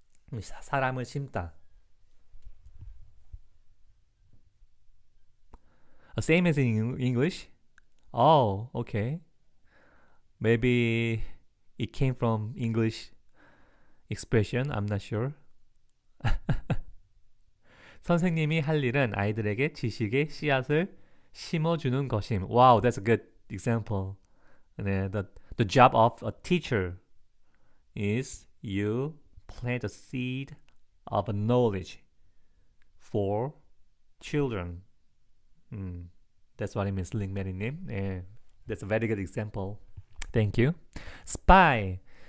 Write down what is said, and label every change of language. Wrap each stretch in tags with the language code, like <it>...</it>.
<ko>사람을 심다.</ko> <en>Same as in English. Oh, okay. Maybe it came from English expression. I'm not sure.</en> <ko>선생님이 할 일은 아이들에게 지식의 씨앗을 심어주는 것임.</ko> <en>Wow, that's a good example. 네, the job of a teacher is you plant a seed of knowledge for children. That's what it means, 링메리님. 네, that's a very good example. Thank you. Spy.</en>